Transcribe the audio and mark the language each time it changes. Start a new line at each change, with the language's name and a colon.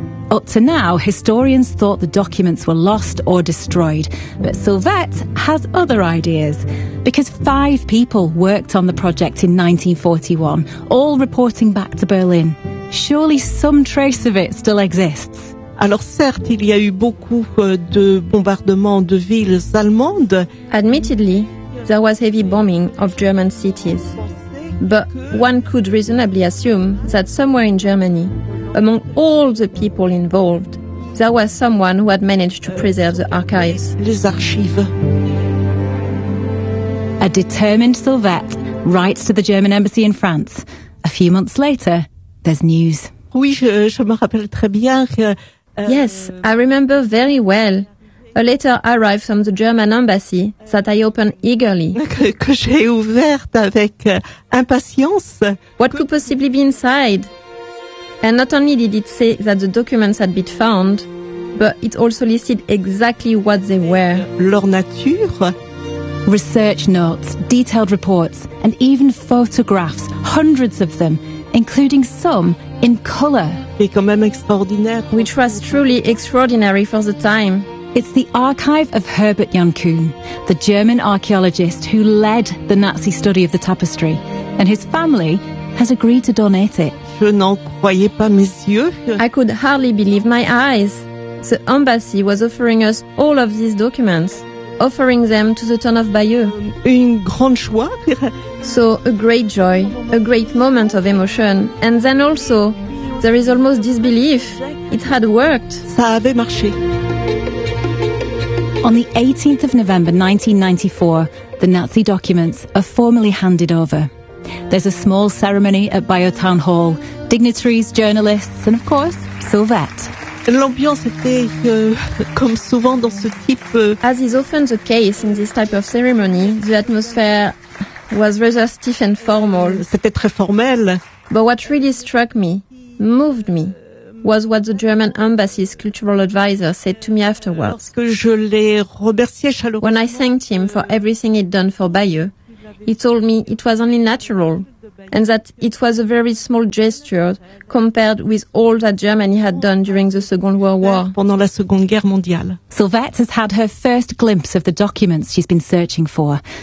English: Up to now, historians thought the documents were lost or destroyed. But Sylvette has other ideas. Because five people worked on the project in 1941, all reporting back to Berlin. Surely some trace of it still exists.
French: Alors certes, il y a eu beaucoup de bombardements de villes allemandes.
English: Admittedly, there was heavy bombing of German cities. But one could reasonably assume that somewhere in Germany, among all the people involved, there was someone who had managed to preserve the archives.
French: Les archives.
English: A determined Sylvette writes to the German embassy in France. A few months later, there's news.
French: Oui, je me rappelle très bien.
English: Yes, I remember very well. A letter arrived from the German embassy that I opened eagerly.
French: Que j'ai ouverte avec impatience.
English: What could possibly be inside? And not only did it say that the documents had been found, but it also listed exactly what they were.
French: Leur nature.
English: Research notes, detailed reports, and even photographs, hundreds of them, including some in color.
French: C'est quand même extraordinaire.
English: Which was truly extraordinary for the time. It's the archive of Herbert Jankuhn, the German archaeologist who led the Nazi study of the tapestry, and his family has agreed to donate it.
French: Je n'en croyais pas mes yeux.
English: I could hardly believe my eyes. The embassy was offering us all of these documents, offering them to the town of Bayeux.
French: Une grande joie.
English: So a great joy, a great moment of emotion. And then also, there is almost disbelief. It had worked.
French: Ça avait marché.
English: On the 18th of November 1994, the Nazi documents are formally handed over. There's a small ceremony at Bayeux Town Hall, dignitaries, journalists, and of course, Sylvette.
French: L'ambiance était comme souvent dans ce type.
English: As is often the case in this type of ceremony, the atmosphere was rather stiff and formal.
French: C'était très formel.
English: But what really struck me, moved me, was what the German embassy's cultural advisor said to me afterwards.
French: Lorsque je l'ai remercié chaleureusement.
English: When I thanked him for everything he'd done for Bayeux, he told me it was only natural, and that it was a very small gesture compared with all that Germany had done during the Second World War.
French: Pendant la Seconde Guerre mondiale.
English: Sylvette has had her first glimpse of the documents she's been searching for.